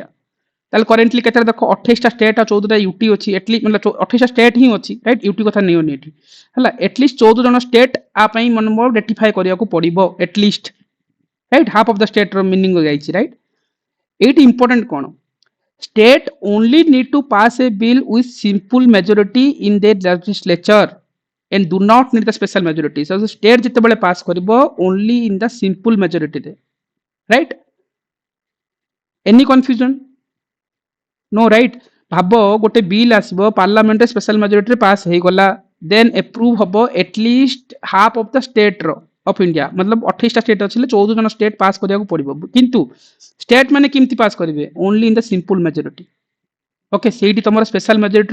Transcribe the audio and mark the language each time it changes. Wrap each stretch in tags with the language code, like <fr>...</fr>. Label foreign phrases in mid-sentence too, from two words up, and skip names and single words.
<or>ତାହେଲେ କରେଣ୍ଟଲି କେତେ ଦେଖ 28ଟା ଷ୍ଟେଟ୍ ଆଉ 14ଟା ୟୁଟି ଅଛି ଏଟଲିଷ୍ଟ ମାନେ 28ଟା ଷ୍ଟେଟ୍ ହିଁ ଅଛି</or> <en>right UT</en> <or>କଥା ନିଅନି ଏଠି ହେଲା ଏଟଲିଷ୍ଟ 14 ଜଣ ଷ୍ଟେଟ୍ ଆ ପାଇଁ ମାନେ ମୋର ରେଟିଫାଏ କରିବାକୁ ପଡିବ</or> <en>atleast right half of the states meaning</en> <or>ଯାଇଛି ରାଇଟ୍ ଏଇଠି ଇମ୍ପୋର୍ଟାଣ୍ଟ କଣ</or> <en>state only need to pass a bill with simple majority in their legislature and do not need the special majority so the state</en> <or>ଯେତେବେଳେ pass କରିବ</or> <en>only in the simple majority ରେ right any confusion no right</en> <or>ଭାବ ଗୋଟେ ବିଲ୍ ଆସିବ ପାର୍ଲାମେଣ୍ଟରେ</or> <en>special majorityରେ pass ହେଇଗଲା then approve ହବ atleast half of the states of India</en> <or>ମତଲବ 28ଟା ଷ୍ଟେଟ୍ ଅଛି 14</or> <en>ଜଣ state pass</en> <or>କରିବାକୁ ପଡିବ କିନ୍ତୁ ଷ୍ଟେଟ୍ ମାନେ କେମିତି ପାସ୍ କରିବେ</or> <en>only in the simple majority okay</en> <or>ସେଇଠି ତମର</or> <en>special majorityର</en>